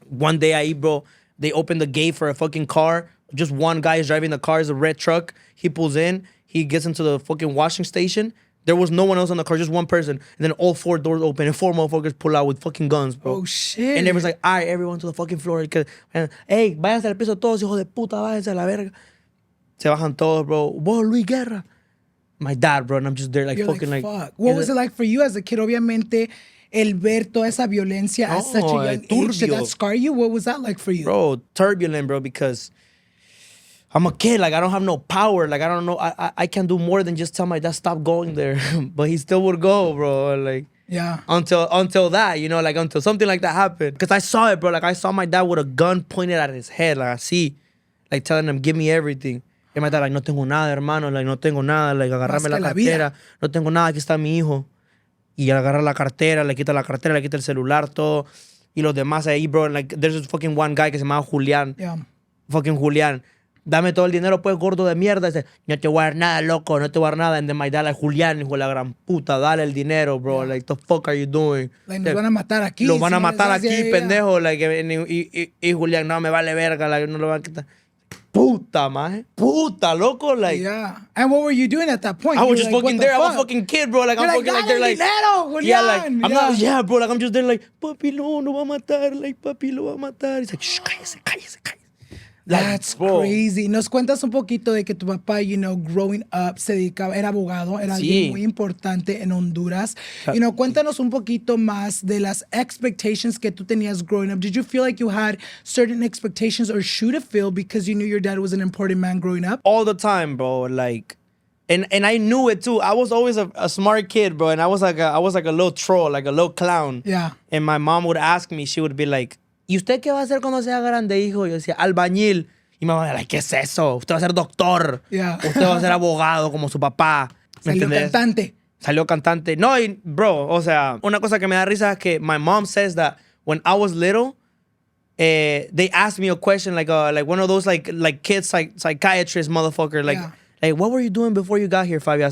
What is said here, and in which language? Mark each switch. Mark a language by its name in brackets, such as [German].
[English] One day I eat, bro, they opened the gate for a fucking car. Just one guy is driving the car, it's a red truck. He pulls in, he gets into the fucking washing station. There was no one else on the car, just one person. And then all four doors open and four motherfuckers pull out with fucking guns, bro. Oh, shit. And everyone's like, all right, everyone to the fucking floor. [Spanish] And, hey, váyanse al piso todos, hijos de puta, váyanse a la verga. Se bajan todos, bro. Whoa, Luis Guerra. [English] My dad, bro, and I'm just there like You're fucking like. Fuck. What was it like for you as a kid? [Spanish] Obviamente, el ver toda esa violencia [English] at such a young age, did that scar you? What was that like for you? Bro, turbulent, bro, because I'm a kid. Like, I don't have no power. Like, I don't know. I can't do more than just tell my dad, stop going there. But he still would go, bro. Like, yeah. Until that, you know, like, until something like that happened. Because I saw it, bro. Like, I saw my dad with a gun pointed at his head. Like, así. Like, telling him, give me everything. And my dad, like, [Spanish] no tengo nada, hermano. Like, no tengo nada. Like, agarrame la cartera. No tengo nada. Aquí está mi hijo. Y agarra la cartera, le quita el celular, todo. Y los demás ahí, bro. [English] Like, there's this fucking one guy [Spanish] que se llama Julián. [English] Yeah. Fucking Julián. [Spanish] Dame todo el dinero, pues, gordo de mierda. Dice, no te voy a dar nada, loco, no te voy a dar nada. [English] And then my dad, like, [Spanish] Julián, hijo de la gran puta, dale el dinero, bro. [English] Like, the fuck are you doing? [Spanish] Like, nos van a matar aquí. Los van a matar aquí, [English] yeah. [Spanish] pendejo. Like, y Julián, no, me vale verga, like, no lo van a quitar. Puta, maje. Puta, loco, like. [English] Yeah. And what were you doing at that point? I was just like, fucking there. I was a fucking kid, bro. Like, I'm fucking like, they're like. [Spanish] Dinero, Julián. [English] Yeah, like, I'm not, yeah, bro. Like, I'm just there, like, [Spanish] papi, no va a matar. Like, papi, lo va a matar. [English] He's like, shh, [Spanish] cállese. Like, [English] That's bro. crazy. [Spanish] Nos cuentas un poquito de que tu papá, [English] you know, growing up, [Spanish] se dedicaba, era abogado, era alguien muy importante en Honduras. [English] You know, [Spanish] cuéntanos un poquito más de las expectations que tú tenías [English] growing up. Did you feel like you had certain expectations or should have feel because you knew your dad was an important man growing up? All the time, bro. Like, and I knew it too. I was always a smart kid, bro. And I was like a little troll, like a little clown. Yeah. And my mom would ask me, she would be like, [Spanish] ¿y usted qué va a hacer cuando sea grande, hijo? Yo decía, albañil. Y mi mamá, like, ¿qué es eso? Usted va a ser doctor. [English] Yeah. [Spanish] Usted va a ser abogado como su papá. Salió cantante. No, y, bro, o sea, una cosa que me da risa es que [English] my mom says that when I was little, they asked me a question like one of those like kids psychiatrist motherfucker like what were you doing before you got here, Fabio?